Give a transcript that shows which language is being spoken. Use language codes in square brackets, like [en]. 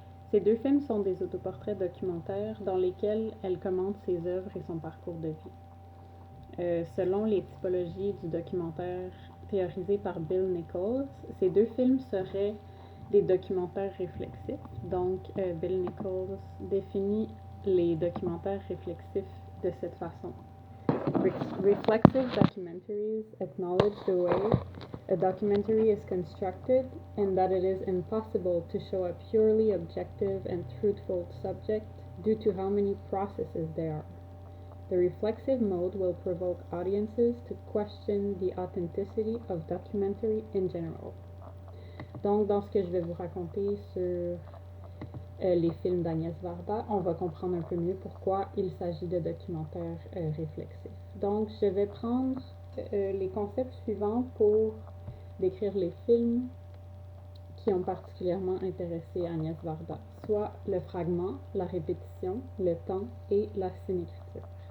[fr] Ces deux films sont des autoportraits documentaires dans lesquels elle commente ses œuvres et son parcours de vie. Selon les typologies du documentaire théorisées par Bill Nichols, ces deux films seraient des documentaires réflexifs. Donc, Bill Nichols définit les documentaires réflexifs de cette façon. [en] Reflexive documentaries acknowledge the way a documentary is constructed and that it is impossible to show a purely objective and truthful subject due to how many processes there are. The reflexive mode will provoke audiences to question the authenticity of documentary in general. [fr] Donc, dans ce que je vais vous raconter sur les films d'Agnès Varda, on va comprendre un peu mieux pourquoi il s'agit de documentaires réflexifs. Donc, je vais prendre les concepts suivants pour décrire les films qui ont particulièrement intéressé Agnès Varda, soit le fragment, la répétition, le temps et la synécriture.